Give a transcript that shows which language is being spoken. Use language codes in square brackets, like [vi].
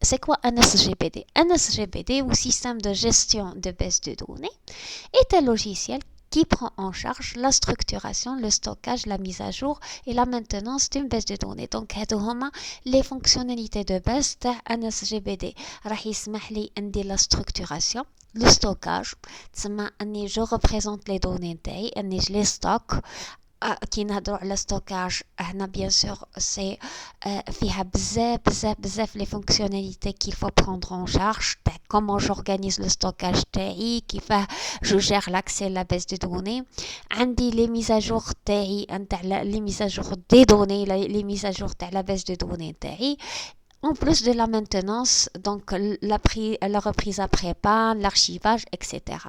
[fr] C'est quoi un SGBD? Un SGBD ou système de gestion de base de données est un logiciel qui prend en charge la structuration, le stockage, la mise à jour et la maintenance d'une base de données. Donc, les fonctionnalités de base d'un SGBD. [ar] راح يسمح لي عندي [fr] la structuration, le stockage, [ar] تسمى أني [fr] je représente les données [ar] نتاعي, أني [fr] je les stocke. [ar] كي نهضروا على [fr] ستوكاج [ar] هنا [fr] بيان سور سي [ar] فيها بزاف [fr] لي فونكسيوناليتي qu'il faut prendre en charge. comment j'organise le stockage [ar] تاعي, كيفاه [fr] je gère l'accès à la base de données, [ar] عندي [fr] les mises à jour [ar] تاعي نتاع [fr] les mises à jour des données, les mises à jour [ar] تاع [fr] la base de données تاعي, en plus de la maintenance, donc la reprise après panne, l'archivage, etc.